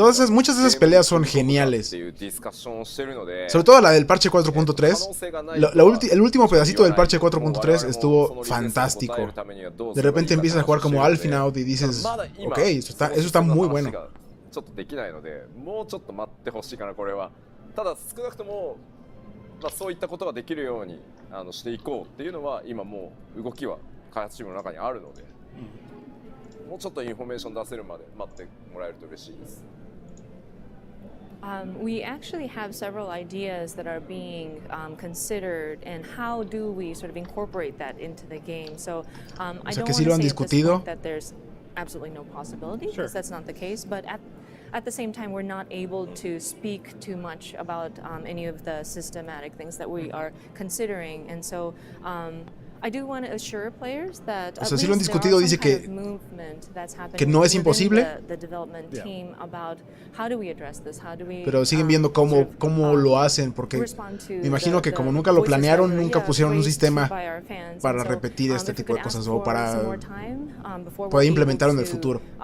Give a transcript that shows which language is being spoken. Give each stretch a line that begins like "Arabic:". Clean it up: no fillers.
Spanish: Muchas de esas peleas son geniales. Sobre todo la del parche 4.3. El último pedacito del parche 4.3 estuvo fantástico. De repente empiezas a jugar como Alphinaud y dices, ok, eso está muy bueno.
Japanese: ちょっとできないので、もうちょっと待ってほしいかなこれは。ただ少なくとも、そういったことができるようにしていこうっていうのは今もう動きは開発チームの中にあるので、もうちょっとインフォメーション出せるまで待ってもらえると嬉しいです。
English: We actually have several ideas that are being considered, and how do we sort of incorporate that into the game? So I don't want to say at this point that there's absolutely no possibility, because that's not the case. But at the same time, we're not able to speak too much about any of the systematic things that we are considering, and so I do want to assure players that at least there are some kind of movement that's happening within the development team about how do we address this, how do we
Spanish: pero siguen viendo cómo lo hacen, porque me imagino que como nunca lo planearon, nunca pusieron un sistema para repetir este tipo de cosas o para poder implementarlo en el futuro.